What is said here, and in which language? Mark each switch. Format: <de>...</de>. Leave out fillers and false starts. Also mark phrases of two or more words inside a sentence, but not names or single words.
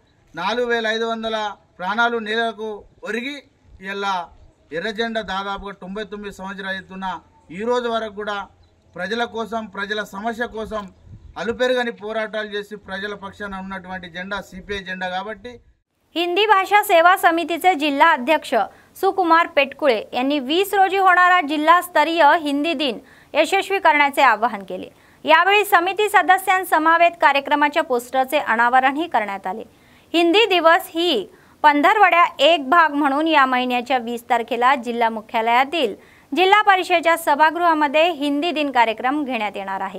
<te>4500 ప్రాణాలు నేలకు ఒరిగి ఇలా ఎర్రజెండా దాదాపుగా 99 సంవత్సరాలు అవుతున్న ఈ రోజు వరకు కూడా ప్రజల కోసం, ప్రజల సమస్య కోసం అలుపెరుగని పోరాటాలు చేసి ప్రజల పక్షాన ఉన్నటువంటి జెండా సిపిఐ జెండా కాబట్టి</te> <mr>हिंदी भाषा सेवा समितीचे जिल्हा अध्यक्ष सुकुमार पेटकुळे यांनी 20 रोजी होणारा जिल्हास्तरीय हिंदी दिन यशस्वी करण्याचे आवाहन केले. यावेळी समिती सदस्यांसमवेत कार्यक्रमाच्या पोस्टरचे अनावरणही करण्यात आले. हिंदी दिवस ही पंधरवड्या एक भाग म्हणून या महिन्याच्या 20 तारखेला जिल्हा मुख्यालयातील जिल्हा परिषदेच्या सभागृहामध्ये हिंदी दिन कार्यक्रम घेण्यात येणार आहे.</mr>